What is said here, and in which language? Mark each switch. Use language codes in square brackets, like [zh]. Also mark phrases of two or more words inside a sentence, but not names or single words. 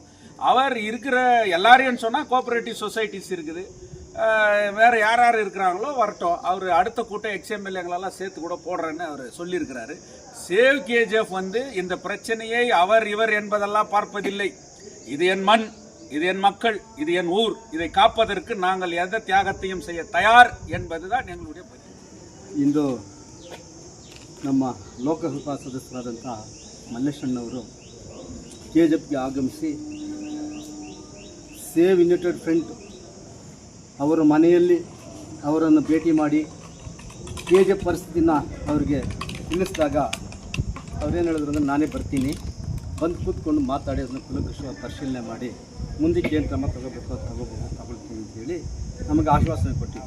[ta] அவர் இருக்கிற எல்லாரையும் சொன்னால் [en] cooperative societies [ta] இருக்குது, வேறு யார் யார் இருக்கிறாங்களோ வரட்டும், அவர் அடுத்த கூட்டம் XMLAங்களெல்லாம் சேர்த்து கூட போடுறேன்னு அவர் சொல்லியிருக்கிறாரு. சேவ் KGF இந்த பிரச்சனையை அவர் இவர் என்பதெல்லாம் பார்ப்பதில்லை. இது என் மண், இது என் மக்கள், இது என் ஊர், இதை காப்பதற்கு நாங்கள் எந்த தியாகத்தையும் செய்ய தயார் என்பதுதான் [kn] ಎನ್ನುವುದೇ ಬಗ್ಗೆ. ಇಂದು ನಮ್ಮ ಲೋಕಸಭಾ ಸದಸ್ಯರಾದಂಥ ಮಲ್ಲೇಶಣ್ಣವರು KGFಗೆ ಆಗಮಿಸಿ ಸೇವ್ ಯುನೈಟೆಡ್ ಫ್ರಂಟ್ ಅವರ ಮನೆಯಲ್ಲಿ ಅವರನ್ನು ಭೇಟಿ ಮಾಡಿ KGF ಪರಿಸ್ಥಿತಿನ ಅವ್ರಿಗೆ ತಿಳಿಸಿದಾಗ ಅವ್ರೇನು ಹೇಳಿದ್ರು ಅಂದರೆ ನಾನೇ ಬರ್ತೀನಿ, ಬಂದು ಕೂತ್ಕೊಂಡು ಮಾತಾಡಿ ಅದನ್ನು ಕುಲಕೃಷ್ಣವಾಗಿ ಪರಿಶೀಲನೆ ಮಾಡಿ ಮುಂದಕ್ಕೆ ಏನು ಕ್ರಮ ತಗೋಬೇಕು ಅದು ತಗೊಳ್ತೀನಿ ಅಂತೇಳಿ ನಮಗೆ ಆಶ್ವಾಸನೆ ಕೊಟ್ಟಿದ್ದರು.